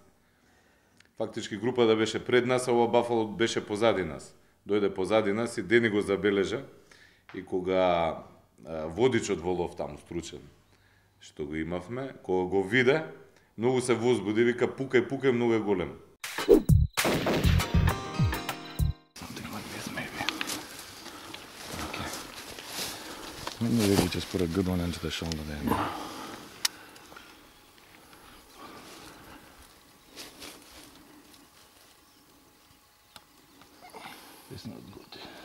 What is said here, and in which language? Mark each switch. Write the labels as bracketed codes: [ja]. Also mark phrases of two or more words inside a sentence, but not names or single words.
[mk] Фактички групата беше пред нас, а ова бафало беше позади нас. Дојде позади нас и Дени го забележа и кога водичот во лов таму стручен, што го имавме, кога го виде, многу се возбуди, вика пукај, многу е голем. [en] Maybe we just put a good one into the shoulder there. It's not good.